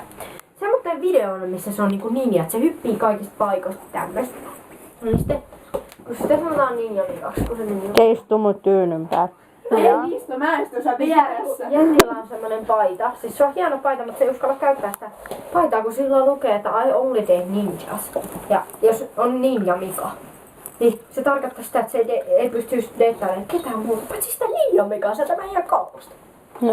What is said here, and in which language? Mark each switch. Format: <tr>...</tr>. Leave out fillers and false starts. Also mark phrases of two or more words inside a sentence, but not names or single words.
<fi>Semmoinen video on, missä se on niinku ninja, että se hyppii kaikista paikoista tämmöstä. Niin sitten, kun sitä sanotaan ninja-liikaksi, kun se ninja. Se istuu mun tyynyn päällä. Ei niistä, mä istun sä vieressä. Jennillä on semmonen paita, siis se on hieno paita, mutta se ei uskalla käyttää sitä paitaa, kun sillä lukee, että</fi> <en>I only date ninjas.</en> <fi>Ja jos on ninja Mika, niin se tarkoittaa sitä, että se ei pystyisi deittailemaan ketään muuta, paitsi sitä ninja Mikaa, sieltä meidän kaupasta. No</fi>